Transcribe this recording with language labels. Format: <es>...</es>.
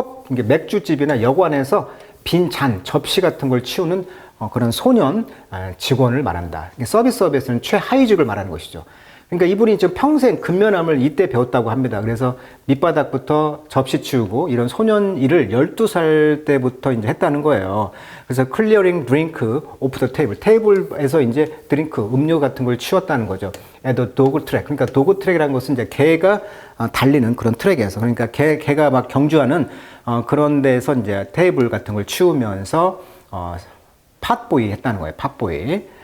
<ko>이게 맥주집이나 여관에서 빈 잔, 접시 같은 걸 치우는 그런 소년 직원을 말한다. 서비스업에서는 최하위직을 말하는 것이죠. 그러니까 이분이 좀 평생 근면함을 이때 배웠다고 합니다. 그래서 밑바닥부터 접시 치우고 이런 소년 일을 12살 때부터 이제 했다는 거예요.</ko> <en>그래서 clearing drink off the table.</en> <ko>테이블에서 이제 드링크, 음료 같은 걸 치웠다는 거죠.</ko> <en>at the dog track.</en> <ko>그러니까 도그 트랙이라는 것은 이제 개가 달리는 그런 트랙에서. 그러니까 개가 막 경주하는 그런 데서 이제 테이블 같은 걸 치우면서 팟보이 했다는 거예요. 팟보이.</ko>